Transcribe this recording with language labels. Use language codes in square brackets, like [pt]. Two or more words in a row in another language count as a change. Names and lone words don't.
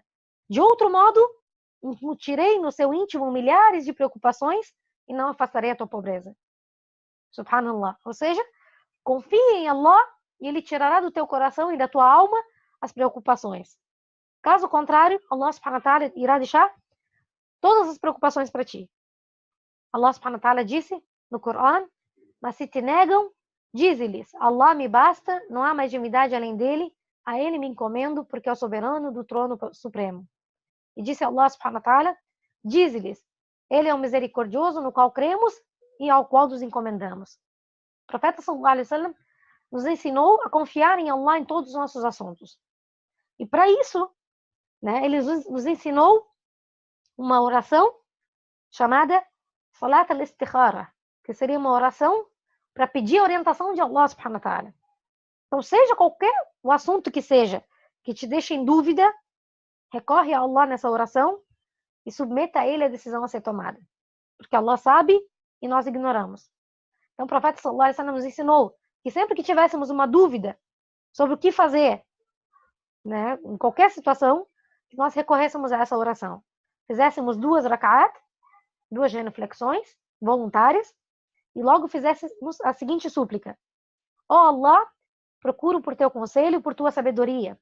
[pt] De outro modo, incutirei no seu íntimo milhares de preocupações e não afastarei a tua pobreza. Subhanallah. Ou seja, confie em Allah e Ele tirará do teu coração e da tua alma as preocupações. Caso contrário, [ar] الله سبحانه وتعالى [pt] irá deixar todas as preocupações para ti. [ar] الله سبحانه وتعالى [pt] disse no Corão: mas se te negam, dize-lhes: Allah me basta, não há mais divindade além dele, a ele me encomendo, porque é o soberano do trono supremo. E disse [ar] الله سبحانه وتعالى: [pt] dize-lhes: ele é o misericordioso no qual cremos e ao qual nos encomendamos. O profeta [ar] صلى الله عليه وسلم [pt] nos ensinou a confiar em Allah em todos os nossos assuntos. E para isso, né, ele nos ensinou uma oração chamada [ar] صلاة الاستخارة, [pt] que seria uma oração para pedir a orientação de [ar] الله سبحانه وتعالى. [pt] Então, seja qualquer o assunto que seja, que te deixe em dúvida, recorre a Allah nessa oração e submeta a ele a decisão a ser tomada. Porque Allah sabe e nós ignoramos. Então o profeta [ar] صلى الله عليه وسلم [pt] nos ensinou que sempre que tivéssemos uma dúvida sobre o que fazer, né, em qualquer situação, que nós recorrêssemos a essa oração. Fizéssemos 2 rak'at, 2 genuflexões voluntárias, e logo fizéssemos a seguinte súplica: ó Allah, procuro por teu conselho e por tua sabedoria.